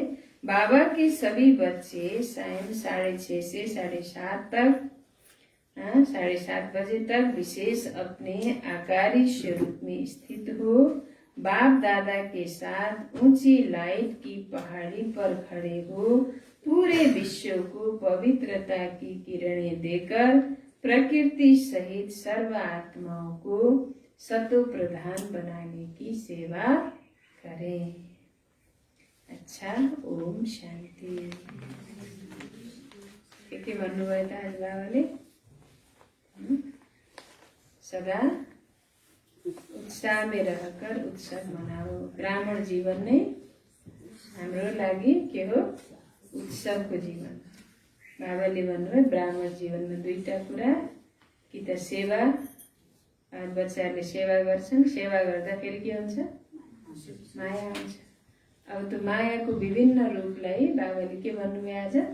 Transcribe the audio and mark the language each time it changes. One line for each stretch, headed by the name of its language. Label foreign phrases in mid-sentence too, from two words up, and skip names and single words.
Hindi: बाबा के सभी बच्चे सायं 6:30 से 7:30 तक 7:30 बजे तक विशेष अपने आकारी स्वरूप में स्थित हो बाप दादा के साथ ऊंची लाइट की पहाड़ी पर खड़े हो पूरे विश्व को पवित्रता की किरणें देकर प्रकृति सहित सर्व आत्माओं को सतो प्रधान बनाने की सेवा करें। अच्छा, ओम शांति।
Nepali: के भन्नुभयो त आज बाबाले?
Hindi: सदा उत्साह में रहकर उत्सव मनाओ।
Nepali: ब्राह्मण जीवन नै हाम्रो लागि के हो? उत्सवको जीवन। बाबाले भन्नुभयो ब्राह्मण जीवनमा दुईटा कुरा, कि त सेवा, बच्चाहरूले सेवा गर्छन्, सेवा गर्दाखेरि के हुन्छ? माया हुन्छ। अब त्यो मायाको विभिन्न रूपलाई बाबाले के भन्नुभयो आज?